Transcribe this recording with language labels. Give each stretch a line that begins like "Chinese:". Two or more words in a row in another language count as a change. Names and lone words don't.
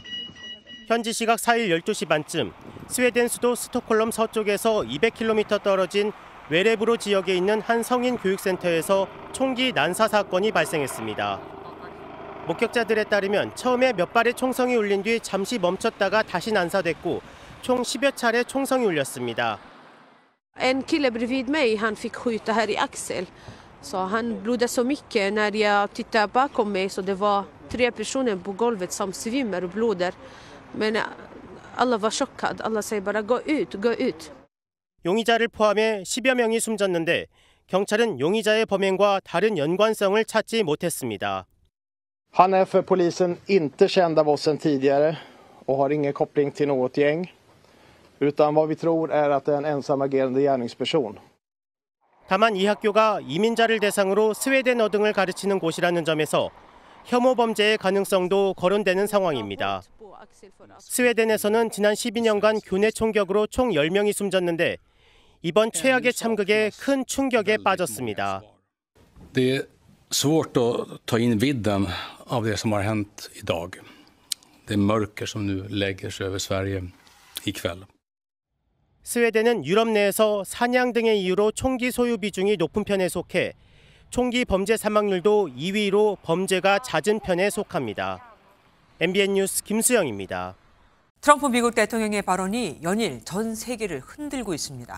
Korean: 현지 시각 4일 12시 반쯤 스웨덴 수도 스톡홀름 서쪽에서 200km 떨어진 웨레브로 지역에 있는 한 성인 교육센터에서 총기 난사 사건이 발생했습니다. 목격자들에 따르면 처음에 몇 발의 총성이 울린 뒤 잠시 멈췄다가 다시 난사됐고 총 10여 차례 총성이 울렸습니다.
Swedish: En kille bredvid mig, han fick skjuta här i axel. Så han blödde så mycket när jag tittade bakom mig så det var 3 personer på golvet som svimmar och blöder. Men alla var chockade. Alla säger bara gå ut, gå ut.
Korean: 용의자를 포함해 10여 명이 숨졌는데 경찰은 용의자의 범행과 다른 연관성을 찾지 못했습니다.
Swedish: Han är för polisen inte känd av oss sedan tidigare och har ingen koppling till något gäng. Utan vad vi tror är att det är en ensamagerande gärningsperson.
Korean: 다만 이 학교가 이민자를 대상으로 스웨덴어 등을 가르치는 곳이라는 점에서 혐오 범죄의 가능성도 거론되는 상황입니다. 스웨덴에서는 지난 12년간 교내 총격으로 총 10명이 숨졌는데 이번 최악의 참극에 큰 충격에 빠졌습니다.
Swedish: Det är svårt att ta in vidden av det som har hänt idag. Det mörker som nu lägger sig över Sverige ikväll.
Korean: 스웨덴은 유럽 내에서 사냥 등의 이유로 총기 소유 비중이 높은 편에 속해 총기 범죄 사망률도 2위로 범죄가 잦은 편에 속합니다. MBN 뉴스 김수영입니다. 트럼프 미국 대통령의 발언이 연일 전 세계를 흔들고 있습니다.